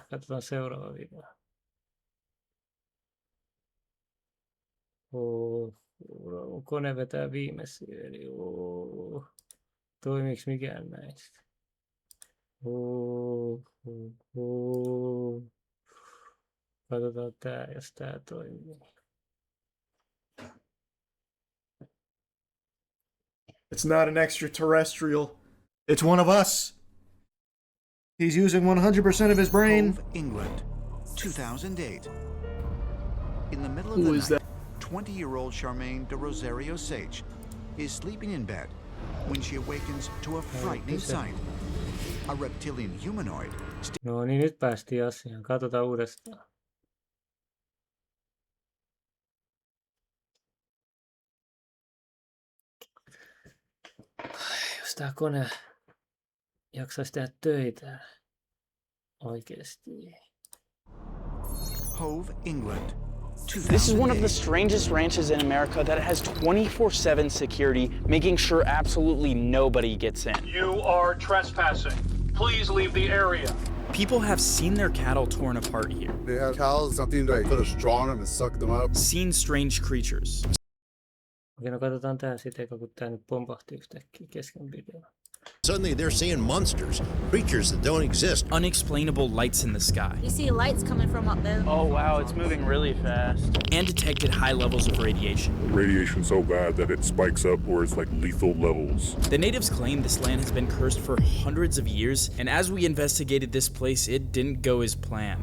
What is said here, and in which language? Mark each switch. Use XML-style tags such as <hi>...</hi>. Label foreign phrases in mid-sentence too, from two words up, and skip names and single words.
<fi>Katsotaan seuraava video. Kone vetää viimeisiä, eli toimiks mikään näistä? Katsotaan tää, jos tää toimii.</fi> <en>It's not an extraterrestrial. It's one of us. He's using 100% of his brain. Hove, England, 2008. In the middle of Who the is night, 20-year-old Charmaine de Rosario Sage is sleeping in bed when she awakens to a frightening sight. A reptilian humanoid.</en> <fi>No niin, nyt päästiin asiaan. Katsotaan uudestaan. Jos tää kone jaksaisi tehdä töitä oikeesti.</fi> <en>Hove, England. This is one of the strangest ranches in America that has 24/7 security, making sure absolutely nobody gets in. You are trespassing. Please leave the area. People have seen their cattle torn apart here. They have cows, something to put a straw on them and suck them up. Seen strange creatures.</en> <fi>Okei, no katsotaan tää sitten, kun tää nyt pompahti yhtäkkiä kesken videon.</fi> <en>Suddenly they're seeing monsters, creatures that don't exist. Unexplainable lights in the sky. You see lights coming from up there. Oh wow, it's moving really fast. And detected high levels of radiation. Radiation so bad that it spikes up where it's like lethal levels. The natives claim this land has been cursed for hundreds of years, and as we investigated this place, it didn't go as planned.</en>